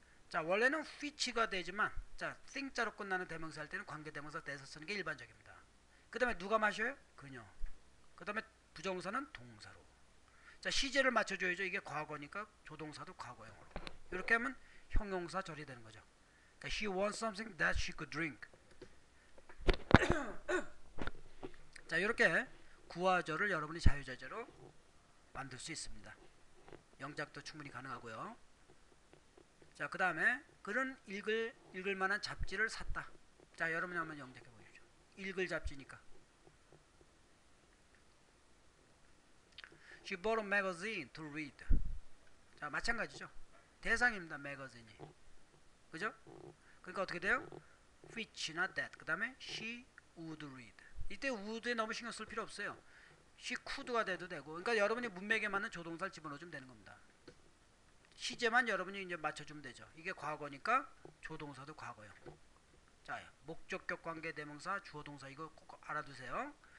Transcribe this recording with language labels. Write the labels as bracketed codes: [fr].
[ko] 자, 원래는 which가 되지만 자, thing자로 끝나는 대명사 할 때는 관계대명사 대서 쓰는 게 일반적입니다. 그 다음에 누가 마셔요? 그녀. 그 다음에 부정사는 동사로. 자, 시제를 맞춰줘야죠. 이게 과거니까 조동사도 과거형으로. 이렇게 하면 형용사 절이 되는 거죠. 그러니까 [en] she wants something that she could drink. [ko] 자, 이렇게 구화절을 여러분이 자유자재로 만들 수 있습니다. 영작도 충분히 가능하고요. 자, 그 다음에 그는 읽을 만한 잡지를 샀다. 자, 여러분이 한번 영작해 보십시오. 읽을 잡지니까. [en] She bought a magazine to read. [ko] 자, 마찬가지죠. 대상입니다. 매거진이. 그죠? 그러니까 어떻게 돼요? which나 that. 그 다음에 [en] she would read. [ko] 이때 would에 너무 신경 쓸 필요 없어요. [en] she could [ko] 가 돼도 되고. 그러니까 여러분이 문맥에 맞는 조동사를 집어넣어주면 되는 겁니다. 시제만 여러분이 이제 맞춰주면 되죠. 이게 과거니까 조동사도 과거요. 자, 목적격 관계 대명사 주어 동사 이거 꼭 알아두세요.